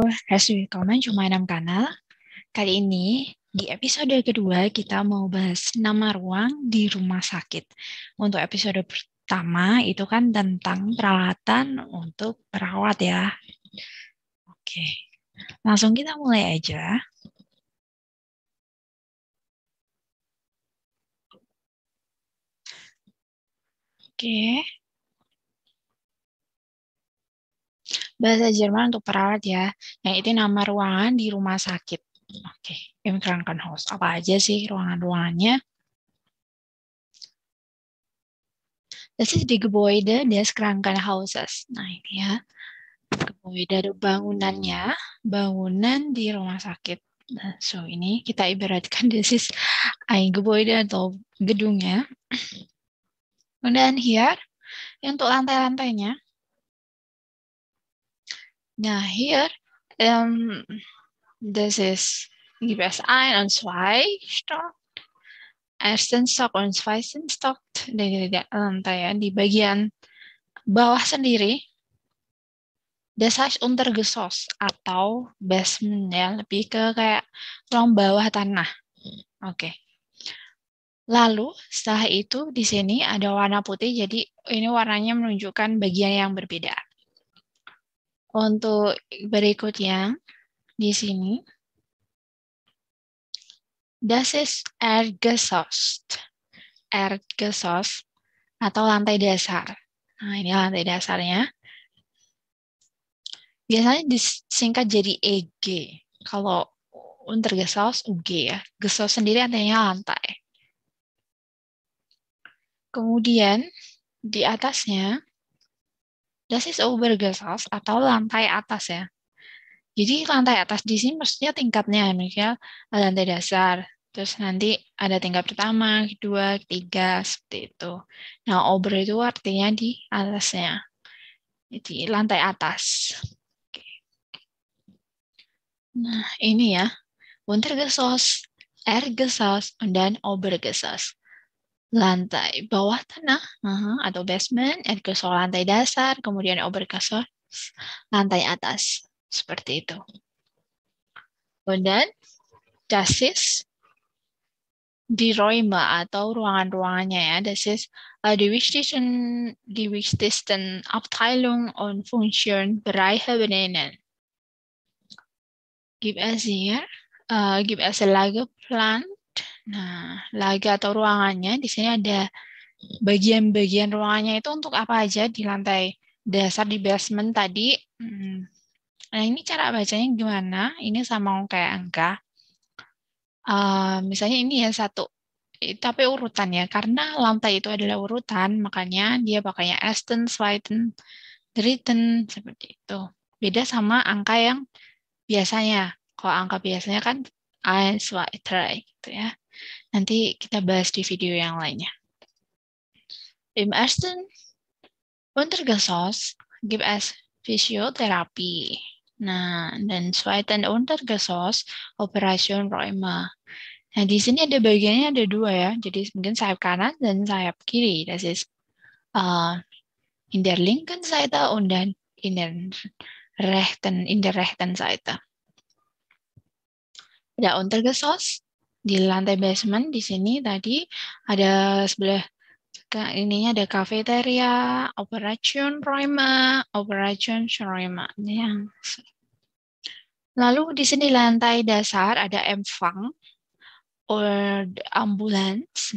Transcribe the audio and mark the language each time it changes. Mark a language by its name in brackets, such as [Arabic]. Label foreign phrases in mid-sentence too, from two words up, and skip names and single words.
[German] Herzlich willkommen zu meinem kanal. [Indonesian] Kali ini di episode kedua kita mau bahas nama ruang di rumah sakit. Untuk episode pertama itu kan tentang peralatan untuk perawat ya. Oke, langsung kita mulai aja. Oke, bahasa Jerman untuk perawat ya. Yang itu nama ruangan di rumah sakit. Oke, [German] im Krankenhaus. [Indonesian] Apa aja sih ruangan-ruangannya? [German] Das ist die Gebäude des Krankenhauses. [Indonesian] Nah, ini ya. Gebäude bangunannya, bangunan di rumah sakit. Nah, so ini kita ibaratkan [English] this is [German] ein Gebäude [Indonesian] atau gedungnya. Kemudian here, untuk lantai-lantainya. Nah, [English] here, this is [German] gibt es ein und zwei Stock. Ersten Stock und zweiten Stock. [Indonesian] Di lantai ya, di bagian bawah sendiri. [German] Das heißt Untergeschoss [Indonesian] atau basement ya, lebih ke kayak ruang bawah tanah. Oke. Lalu setelah itu di sini ada warna putih, jadi ini warnanya menunjukkan bagian yang berbeda. Untuk berikutnya di sini, [German] das ist Erdgeschoss. [Indonesian] Erdgeschoss atau lantai dasar. Nah, ini lantai dasarnya. Biasanya disingkat jadi EG. Kalau Untergeschoss UG ya. Geschoss sendiri artinya lantai. Kemudian di atasnya, [German] das ist Obergeschoss [Indonesian] atau lantai atas ya. Jadi lantai atas di sini maksudnya tingkatnya, misalnya lantai dasar. Terus nanti ada tingkat pertama, kedua, ketiga, seperti itu. Nah, Ober itu artinya di atasnya. Jadi lantai atas. Oke. Nah, ini ya. Untergeschoss, Erdgeschoss, dan Obergeschoss. Lantai bawah tanah atau basement, Erdgeschoss lantai dasar, kemudian Obergeschoss lantai atas. Seperti itu. Kemudian [German] das ist die Räume [Indonesian] atau ruangan-ruangannya ya. [German] Das ist die wichtigsten Abteilungen und Funktionsbereiche benennen. Gibt es hier, gibt es Lageplan. [Indonesian] Nah, laga atau ruangannya di sini ada bagian-bagian ruangannya itu untuk apa aja di lantai dasar di basement tadi. Nah, ini cara bacanya gimana? Ini sama kayak angka. Misalnya ini ya satu, tapi urutan ya. Karena lantai itu adalah urutan, makanya dia pakainya [German] ersten, zweiten, dritten, [Indonesian] seperti itu. Beda sama angka yang biasanya. Kalau angka biasanya kan 1, 2, 3 gitu ya. Nanti kita bahas di video yang lainnya. [German] Im ersten Untergeschoss gibt es Physiotherapie. [Indonesian] Nah, dan [German] zweiten Untergeschoss Operationräume. [Indonesian] Nah, di sini ada bagiannya ada dua ya. Jadi mungkin sayap kanan dan sayap kiri. [German] Das ist in der linken Seite und dann in der rechten Seite. [Indonesian] Ada Untergeschoss di lantai basement di sini tadi ada sebelah ininya ada cafeteria, Operationräume. Lalu di sini lantai dasar ada Empfang or ambulans.